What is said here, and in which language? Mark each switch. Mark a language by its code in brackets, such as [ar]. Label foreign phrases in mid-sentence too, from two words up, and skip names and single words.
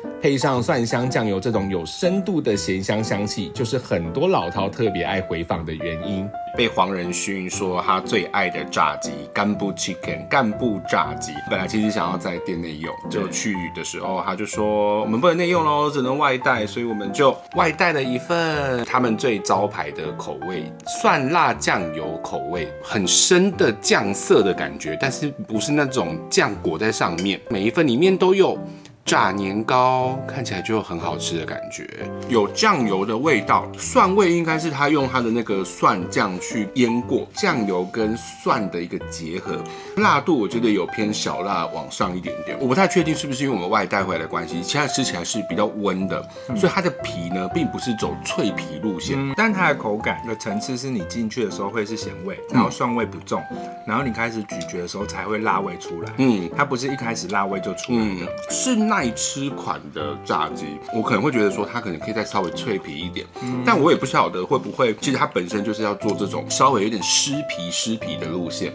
[zh] 配上蒜香醬油這種有深度的鹹香香氣，就是很多老饕特別愛回訪的原因。被黃仁勳說他最愛的炸雞幹部 chicken 幹部炸雞，本來其實想要在店內用，就去的時候他就說我們不能內用咯，只能外帶，所以我們就外帶了一份他們最招牌的口味，蒜辣醬油口味，很深的醬色的感覺，但是不是那種醬裹在上面，每一份裡面都有炸年糕，看起来就很好吃的感覺，有醬油的味道，蒜味应該是他用他的那個蒜醬去醃過，醬油跟蒜的一個結合，辣度我覺得有偏小辣往上一點點，我不太確定是不是因為我們外帶回來的關係，現在吃起來是比較溫的，所以它的皮呢並不是走脆皮路線，但它的口感的層次是你進去的時候会是鹹味，然後蒜味不重，然後你開始咀嚼的時候才會辣味出來，它不是一開始辣味就出来的，是耐吃款的炸雞，我可能會覺得說它可能可以再稍微脆皮一點，但我也不曉得會不會，其實它本身就是要做這種稍微有點濕皮的路線。